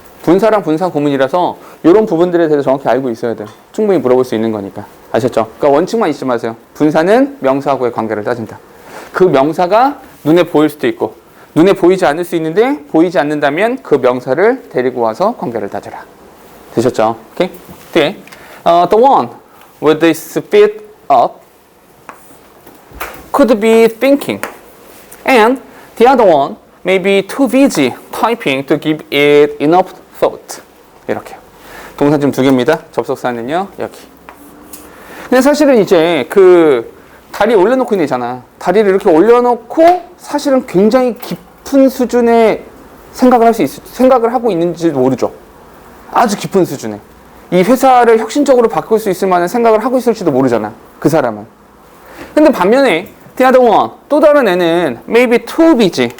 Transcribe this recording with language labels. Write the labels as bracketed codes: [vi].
[ko] 분사랑 분사구문이라서 이런 부분들에 대해서 정확히 알고 있어야 돼요. 충분히 물어볼 수 있는 거니까. 아셨죠? 그러니까 원칙만 잊지 마세요. 분사는 명사하고의 관계를 따진다. 그 명사가 눈에 보일 수도 있고 눈에 보이지 않을 수 있는데 보이지 않는다면 그 명사를 데리고 와서 관계를 따져라. 되셨죠? 오케이? 뒤에 [en] the one with his feet up could be thinking, and the other one may be too busy typing to give it enough thought. [ko] 이렇게요. 동사 지금 두 개입니다. 접속사는요 여기. 근데 사실은 이제 그 다리 올려놓고 있는 애잖아. 다리를 이렇게 올려놓고 사실은 굉장히 깊은 수준의 생각을 하고 있는지 모르죠. 아주 깊은 수준에. 이 회사를 혁신적으로 바꿀 수 있을 만한 생각을 하고 있을지도 모르잖아. 그 사람은. 근데 반면에 [en] the other one, [ko] 또 다른 애는 [en] maybe too busy.